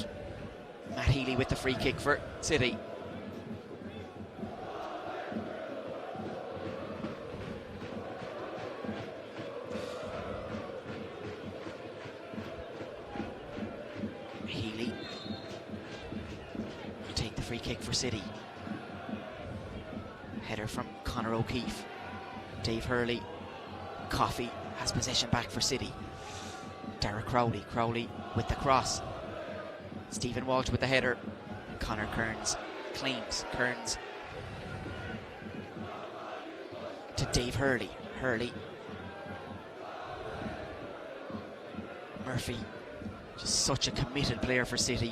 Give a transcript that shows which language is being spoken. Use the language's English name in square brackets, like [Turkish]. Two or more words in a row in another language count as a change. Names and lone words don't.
[English] Matt Healy with the free kick for City. Healy will take the free kick for City. Header from Conor O'Keefe. Dave Hurley. Coffey has possession back for City. Dara Crowley. Crowley with the cross. Stephen Walsh with the header. Conor Kearns claims. Kearns to Dave Hurley. Hurley. Murphy, just such a committed player for City.